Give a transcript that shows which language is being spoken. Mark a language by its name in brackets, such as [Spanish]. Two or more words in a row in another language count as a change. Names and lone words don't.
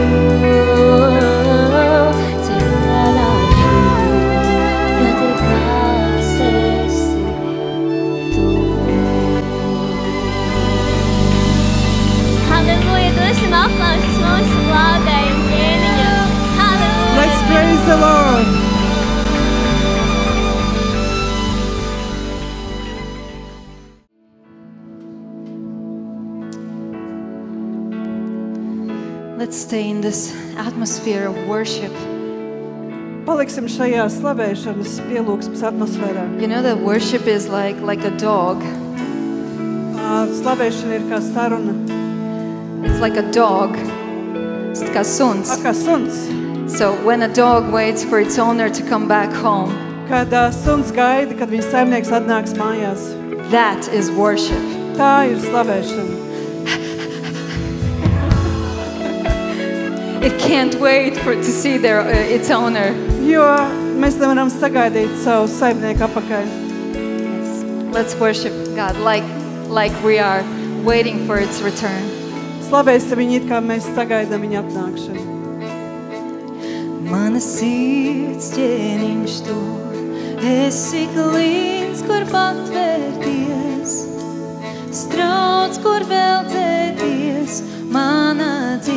[Latvian] Dziedāšu, jo tik labs esi tu. Halleluja, dosim aplausus mūsu glābēju un ķēniņam. Halleluja! [English] Let's praise the Lord. Let's stay in this atmosphere of worship. [Latvian] Paliksim šajā slavēšanas pielūgsmes atmosfērā. [English] You know that worship is like a dog. [Latvian] Slavēšana ir kā saruna, [English] It's like a dog. It's [Latvian] kā suns. kā suns. [English] So when a dog waits for its owner to come back home, [Latvian] Kad suns gaida, kad viņa saimnieks atnāks mājās. [English] that is worship. [Latvian] Tā ir slavēšana. [English] It can't wait to see its owner. [Latvian] Jo mēs nevaram sagaidīt savu saimnieku apakaļ. [English] Let's worship God like we are waiting for its return. [Latvian] Slavēsim viņu, it kā mēs sagaidām viņa atnākšanu. Mana sirds ķēniņš tu, esi klīns, kur patvērties, strauts, kur veldzēties, mana dzīve.